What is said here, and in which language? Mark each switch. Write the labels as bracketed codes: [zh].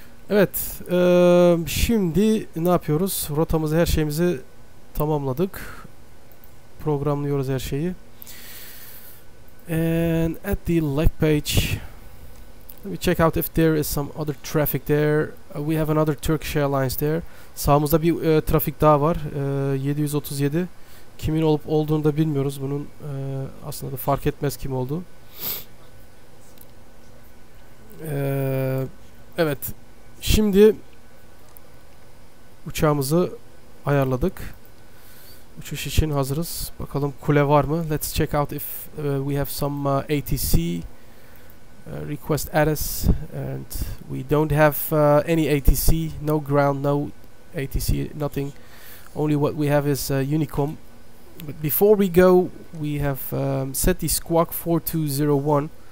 [tr] Evet, şimdi ne yapıyoruz? Rotamızı, her şeyimizi tamamladık. Programlıyoruz her şeyi. [en] And at the leg page, let me check out if there is some other traffic there. We have another Turkish Airlines there. [tr] Sağımızda bir trafik daha var. 737. Kimin olup olduğunu da bilmiyoruz. Bunun aslında da fark etmez kim olduğu. Evet. Şimdi uçağımızı ayarladık. Uçuş için hazırız. Bakalım kule var mı? [en] Let's check out if we have some ATC request ADDONS, and we don't have any ATC, no ground, no ATC, nothing Only what we have is Unicom. But before we go, we have set the squawk 4201.